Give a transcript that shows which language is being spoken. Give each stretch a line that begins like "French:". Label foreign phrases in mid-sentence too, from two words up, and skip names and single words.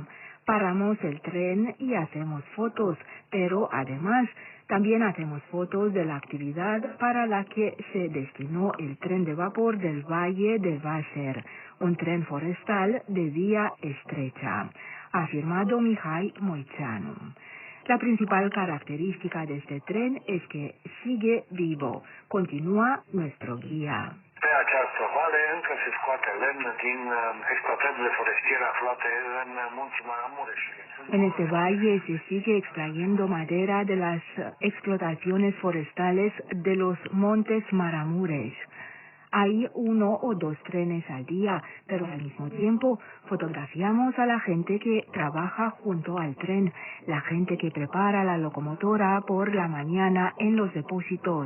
Spanish: Paramos el tren y hacemos fotos, pero además también hacemos fotos de la actividad para la que se destinó el tren de vapor del Valle de Vácer, un tren forestal de vía estrecha, ha afirmado Mihai Moiceanu. La principal característica de este tren es que sigue vivo, continúa nuestro guía.
Romanian: Pe această vale încă se scoate lemn din exploatările forestiere aflate în munții Maramureș.
Spanish: En este valle se sigue extrayendo madera de las explotaciones forestales de los montes Maramureș. Hay 1 o 2 trenes al día, pero al mismo tiempo fotografiamos a la gente que trabaja junto al tren, la gente que prepara la locomotora por la mañana en los depósitos.